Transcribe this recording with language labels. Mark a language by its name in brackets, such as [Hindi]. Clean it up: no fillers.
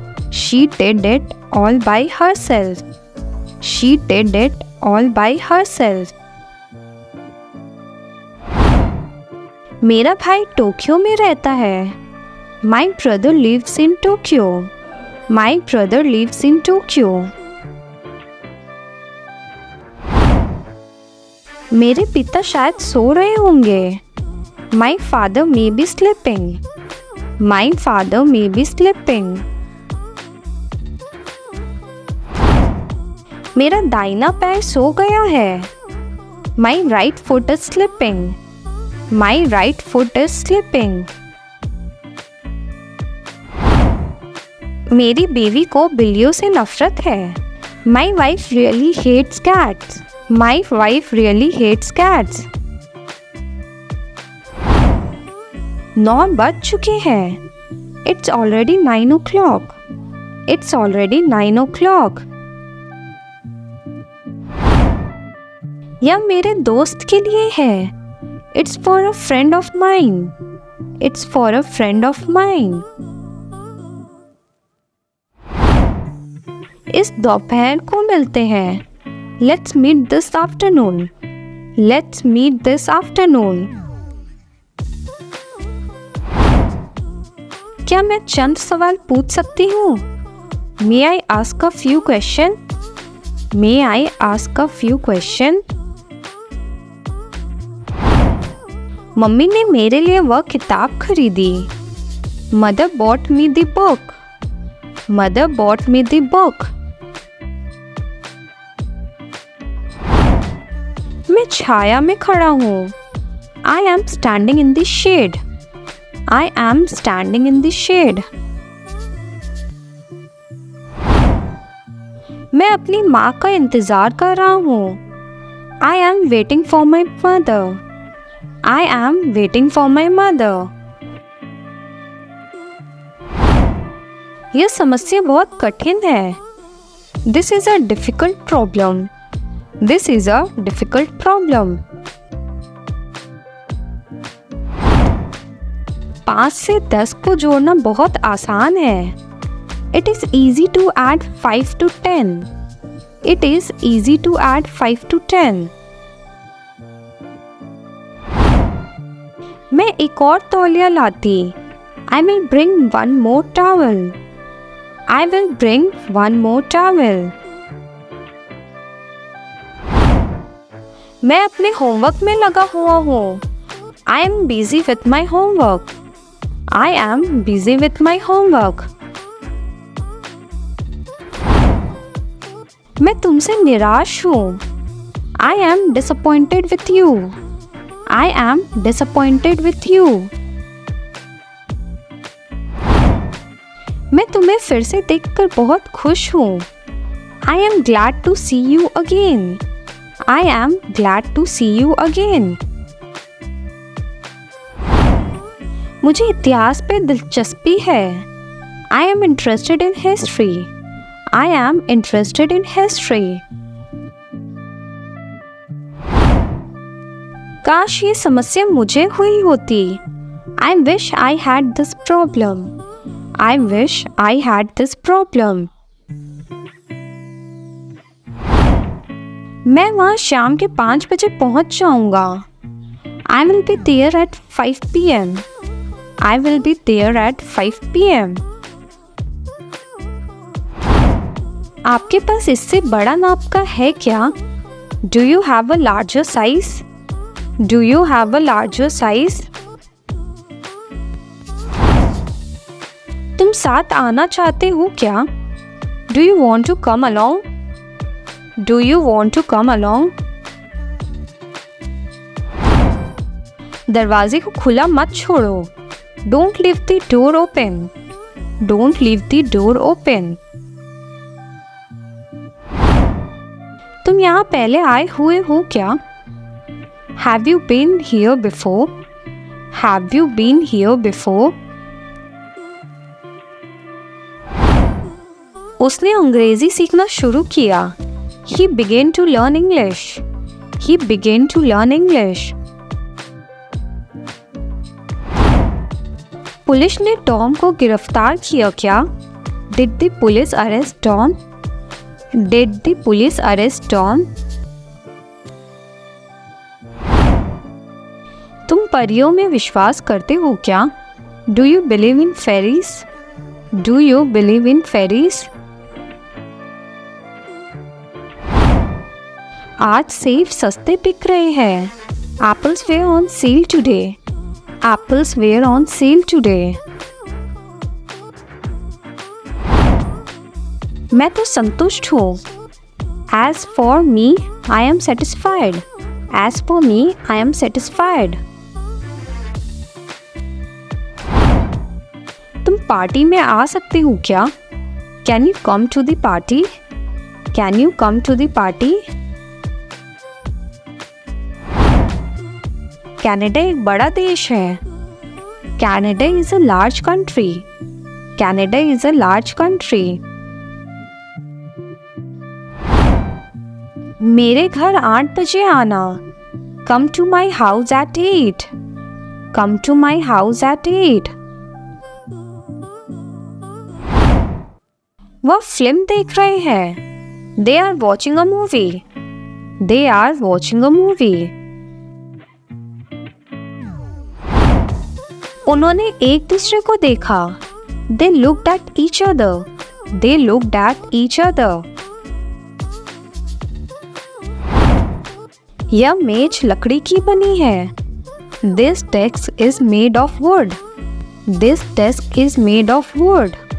[English] She did it all by herself. She did it all by herself. [Hindi] मेरा भाई Tokyo में रहता है। [English] My brother lives in Tokyo. My brother lives in Tokyo. [Hindi] मेरे पिता शायद सो रहे होंगे। [English] My father may be sleeping. My father may be sleeping. [Hindi] मेरा दाहिना पैर सो गया है। [English] My right foot is sleeping. My right foot is sleeping. [Hindi] मेरी बीवी को बिल्लियों से नफरत है। [English] My wife really hates cats. My wife really hates cats. [Hindi] 9 बज चुके हैं। [English] It's already 9 o'clock. It's already 9 o'clock. [Hindi] यह मेरे दोस्त के लिए है। [English] It's for a friend of mine. It's for a friend of mine. [Hindi] इस दोपहर को मिलते हैं। [English] Let's meet this afternoon. Let's meet this afternoon. [Hindi] क्या मैं चंद सवाल पूछ सकती हूँ? [English] May I ask a few question? May I ask a few question? [Hindi] Mummy ने मेरे लिए वह किताब खरीदी। [English] Mother bought me the book. Mother bought me the book. [Hindi] मैं छाया में खड़ा हूँ। [English] I am standing in the shade. I am standing in the shade. [Hindi] मैं अपनी माँ का इंतज़ार कर रहा हूँ। [English] I am waiting for my mother. I am waiting for my mother. [Hindi] यह समस्या बहुत कठिन है। [English] This is a difficult problem. This is a difficult problem. [Hindi] 5 से 10 को जोड़ना बहुत आसान है। [English] It is easy to add 5 to 10. It is easy to add 5 to 10. [Hindi] मैं एक और तौलिया लाती। [English] I will bring one more towel. I will bring one more towel. [Hindi] मैं अपने होमवर्क में लगा हुआ हूँ। [English] I am busy with my homework. I am busy with my homework. [Hindi] मैं तुमसे निराश हूँ। [English] I am disappointed with you. I am disappointed with you. [Hindi] मैं तुम्हें फिर से देखकर बहुत खुश हूँ। [English] I am glad to see you again. I am glad to see you again. [Hindi] मुझे इतिहास पे दिलचस्पी है। [English] I am interested in history. I am interested in history. [Hindi] काश ये समस्या मुझे हुई होती। [English] I wish I had this problem. I wish I had this problem. [Hindi] मैं वहाँ शाम के 5 बजे पहुँच जाऊँगा। [English] I will be there at 5 p.m. I will be there at 5 p.m. [Hindi] आपके पास इससे बड़ा नाप का है क्या? [English] Do you have a larger size? Do you have a larger size? [Hindi] तुम साथ आना चाहते हो क्या? [English] Do you want to come along? Do you want to come along? [Hindi] दरवाजे को खुला मत छोड़ो। [English] Don't leave the door open. Don't leave the door open. [Hindi] तुम यहाँ पहले आए हुए हो क्या? [English] Have you been here before? Have you been here before? [Hindi] उसने अंग्रेजी सीखना शुरू किया। [English] He began to learn English. He began to learn English. [Hindi] Police ने टॉम को गिरफ्तार किया क्या? [English] Did the police arrest Tom? Did the police arrest Tom? [Hindi] तुम परियों में विश्वास करते हो क्या? [English] Do you believe in fairies? Do you believe in fairies? [Hindi] आज सेब सस्ते बिक रहे हैं। [English] Apples were on sale today. Apples were on sale today. [Hindi] मैं तो संतुष्ट हूँ। [English] As for me, I am satisfied. As for me, I am satisfied. [Hindi] तुम पार्टी में आ सकते हो क्या? [English] Can you come to the party? Can you come to the party? [Hindi] Canada एक बड़ा देश है। [English] Canada is a large country. Canada is a large country. [Hindi] मेरे घर 8 बजे आना। [English] Come to my house at 8. Come to my house at 8. [Hindi] वह film देख रहे हैं। [English] They are watching a movie. They are watching a movie. [Hindi] उन्होंने एक दूसरे को देखा। [English] They looked at each other. They looked at each other. [Hindi] यह मेज लकड़ी की बनी है। [English] This desk is made of wood. This desk is made of wood.